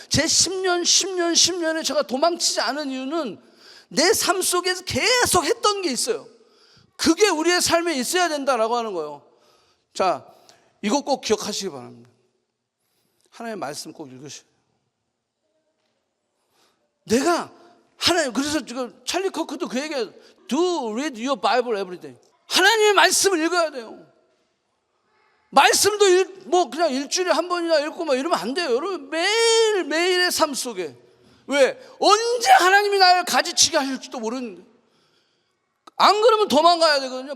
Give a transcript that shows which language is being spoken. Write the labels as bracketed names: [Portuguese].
[Korean] 제 10년에 제가 도망치지 않은 이유는 내 삶 속에서 계속 했던 게 있어요. 그게 우리의 삶에 있어야 된다라고 하는 거예요. 자, 이거 꼭 기억하시기 바랍니다. 하나님의 말씀 꼭 읽으세요. 내가 하나님, 그래서 지금 찰리 커크도 그 얘기해요. [English] Do read your Bible every day. [Korean] 하나님의 말씀을 읽어야 돼요. 말씀도 그냥 일주일에 한 번이나 읽고 막 이러면 안 돼요. 여러분 매일매일의 삶 속에. 왜? 언제 하나님이 나를 가지치게 하실지도 모르는데. 안 그러면 도망가야 되거든요.